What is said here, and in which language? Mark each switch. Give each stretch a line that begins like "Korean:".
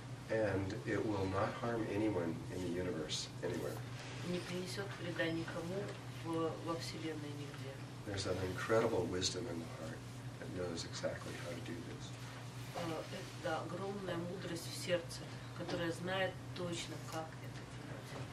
English: And it will not harm anyone in the universe, anywhere.
Russian: Не принесет вреда никому во Вселенной нигде.
English: There's an incredible wisdom in the heart that knows exactly how to do this.
Russian: Это огромная мудрость в сердце, которая знает точно, как это делать.